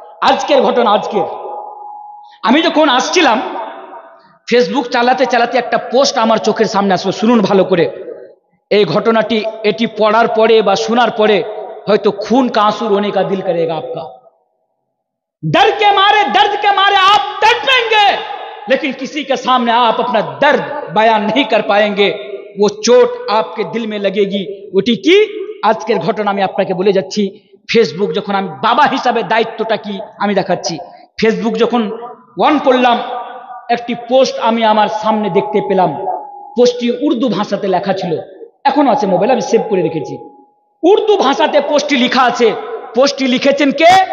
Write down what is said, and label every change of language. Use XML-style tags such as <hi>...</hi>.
<bn>আজকের ঘটনা, আজকে আমি যখন আসছিলাম, ফেসবুক চালাতে চালাতে একটা পোস্ট আমার চোখের সামনে আসলো। শুনুন ভালো করে এই ঘটনাটি। এটি পড়ার পরে বা শোনার পরে হয়তো খুন কা</bn> <hi>आंसू रोने का दिल करेगा आपका। डर के मारे आप तड़पेंगे, लेकिन किसी के सामने आप अपना दर्द बयान नहीं कर पाएंगे। वो चोट आपके दिल में लगेगी।</hi> <bn>ওটি কি? আজকের ঘটনা আমি আপনাকে বলে যাচ্ছি। ফেসবুক যখন, আমি বাবা হিসাবে দায়িত্বটা কি আমি দেখাচ্ছি। ফেসবুক যখন অন করলাম, একটি পোস্ট আমি আমার সামনে দেখতে পেলাম। পোস্টটি উর্দু ভাষাতে লেখা ছিল, এখনো আছে মোবাইলে, আমি সেভ করে রেখেছি। উর্দু ভাষাতে পোস্টটি লেখা আছে। পোস্টটি লিখেছেন কে?</bn>